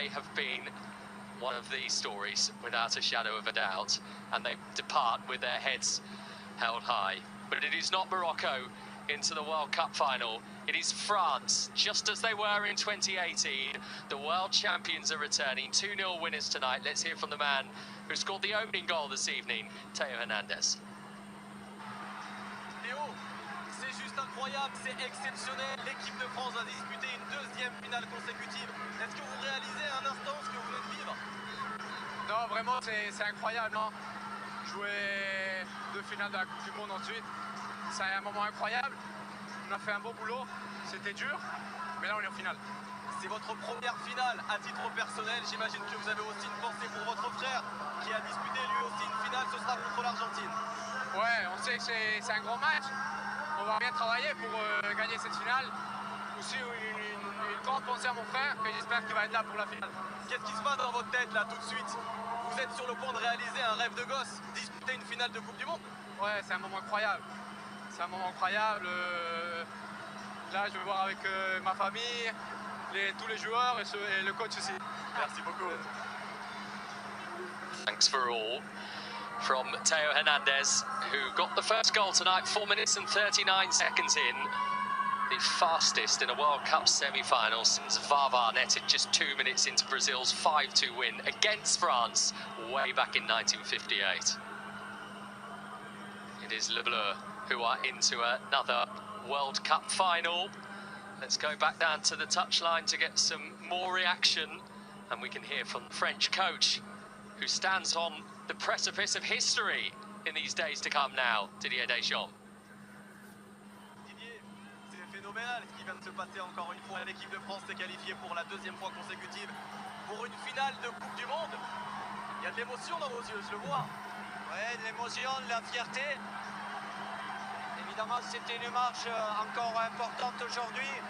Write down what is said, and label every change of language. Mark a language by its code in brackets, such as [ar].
[en] They have been one of these stories without a shadow of a doubt, and they depart with their heads held high. But it is not Morocco into the World Cup final. It is France, just as they were in 2018. The world champions are returning, 2-0 winners tonight. Let's hear from the man who scored the opening goal this evening, Theo Hernandez. [fr] Théo, c'est juste incroyable, c'est exceptionnel. L'équipe de France va disputer une deuxième finale consécutive. Est-ce que vous réalisez un instant ce que vous venez de vivre? Non, vraiment, c'est incroyable. Non, jouer 2 finales de la Coupe du Monde ensuite. C'est un moment incroyable. On a fait un bon boulot. C'était dur, mais là on est en finale. C'est votre première finale à titre personnel. J'imagine que vous avez aussi une pensée pour votre frère qui a disputé lui aussi une finale. Ce sera contre l'Argentine. Ouais, on sait que c'est un gros match. On va bien travailler pour gagner cette finale. Aussi une grande pensée à mon frère que j'espère qu'il va être là pour la finale. Qu'est-ce qui se passe dans votre tête là tout de suite? Vous êtes sur le point de réaliser un rêve de gosse, disputer une finale de Coupe du Monde. Ouais, c'est un moment incroyable. C'est un moment incroyable. Là, je vais voir avec ma famille, tous les joueurs et le coach aussi. Merci beaucoup. [en] Thanks for all from Teo Hernandez, who got the first goal tonight, 4 minutes and 39 seconds in. The fastest in a World Cup semi-final since Vava netted just 2 minutes into Brazil's 5-2 win against France way back in 1958. It is Le Bleu who are into another World Cup final. Let's go back down to the touchline to get some more reaction, and we can hear from the French coach who stands on the precipice of history in these days to come now, Didier Deschamps. [fr] Didier, c'est phénoménal ce qui vient de se passer encore une fois. L'équipe de France s'est qualifiée pour la 2e fois consécutive pour une finale de Coupe du Monde. Il y a de l'émotion dans vos yeux, je le vois. Ouais, de l'émotion, de la fierté. Évidemment, c'était une marche encore importante aujourd'hui.